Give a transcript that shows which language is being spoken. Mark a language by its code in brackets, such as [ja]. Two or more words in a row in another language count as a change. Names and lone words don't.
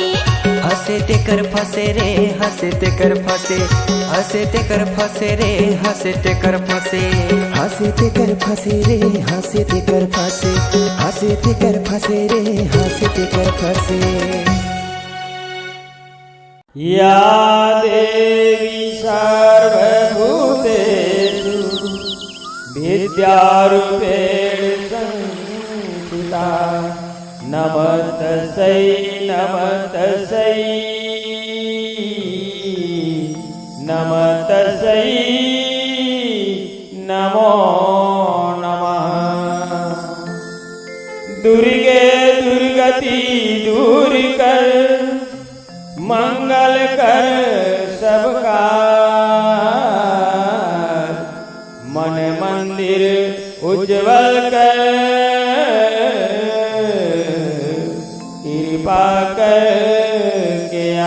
[hi] हंसे ते कर फंसे रे हंसे ते कर फंसे हंसे ते कर फंसे रे हंसे ते कर फंसे हंसे ते कर फंसे रे हंसे ते कर फंसे हंसे ते कर फंसे रे हंसे ते कर फंसे। [sa] या देवी सर्वभूतेषु विद्यारूपेण संस्थिता नमस्तस्यै नमस्तस्यै नमस्तस्यै नमो नमः। [hi] दुर्गे दुर्गति दूर कर, मंगल कर सबका, मन मंदिर उज्जवल कर, कृपा कर के